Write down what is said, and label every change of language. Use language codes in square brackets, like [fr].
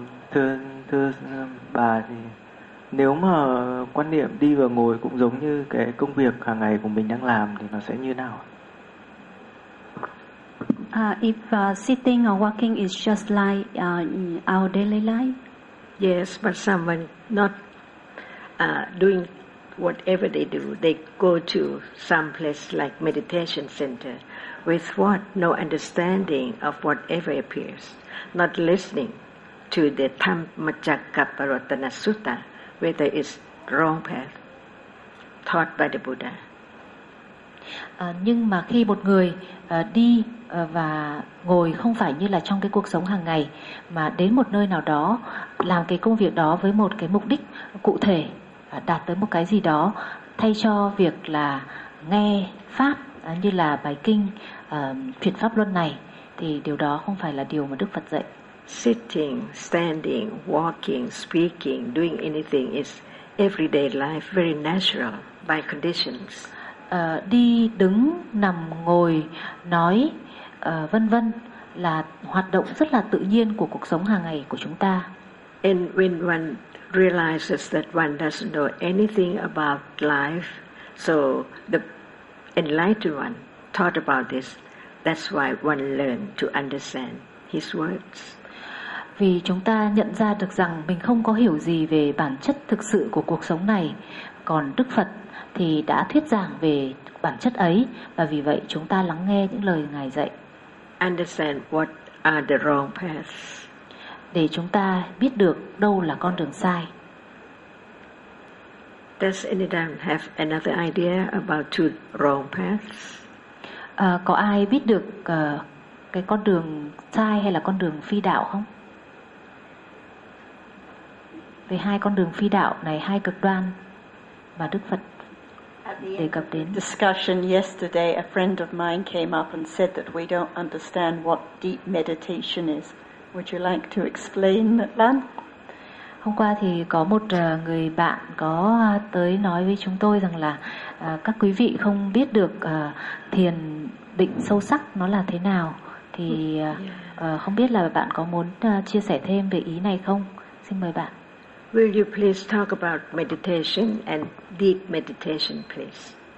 [vi] Thưa bà, thì nếu mà quan niệm đi và ngồi cũng giống như cái công việc hàng ngày của mình đang làm thì nó sẽ như nào? [en] If sitting or walking is just like our daily life, yes, but someone not doing whatever they do, they go to some place like meditation center with what? No understanding of whatever appears, not listening to the Dhammacakkappavattana Sutta, whether it's wrong path taught by the Buddha. [vi] Nhưng mà khi một người đi và ngồi không phải như là trong cái cuộc sống hàng ngày, mà đến một nơi nào đó làm cái công việc đó với một cái mục đích cụ thể, đạt tới một cái gì đó thay cho việc là nghe pháp như là bài kinh thuyết pháp luân này, thì điều đó không phải là điều mà Đức Phật dạy. [en] Sitting, standing, walking, speaking, doing anything is everyday life, very natural by conditions. [vi] Đi đứng nằm ngồi nói vân vân là hoạt động rất là tự nhiên của cuộc sống hàng ngày của chúng ta. [en] And when one realizes that one doesn't know anything about life, so the enlightened one taught about this, that's why one learned to understand his words. [vi] Vì chúng ta nhận ra được rằng mình không có hiểu gì về bản chất thực sự của cuộc sống này, còn Đức Phật thì đã thuyết giảng về bản chất ấy, và vì vậy chúng ta lắng nghe những lời Ngài dạy. [en] Understand what are the wrong paths. [vi] Để chúng ta biết được đâu là con đường sai. [en] Does anyone have another idea about two wrong paths? [vi] Có ai biết được cái con đường sai hay là con đường phi đạo không? Về hai con đường phi đạo này, hai cực đoan mà Đức Phật đề cập đến. [en] Discussion yesterday, a friend of mine came up and said that we don't understand what deep meditation is. Would you like to explain that? [vi] Hôm qua thì có một người bạn có tới nói với chúng tôi rằng là các quý vị không biết được thiền định sâu sắc nó là thế nào, thì không biết là bạn có muốn chia sẻ thêm về ý này không? Xin mời bạn. [en] Will you please talk about meditation and deep meditation, please?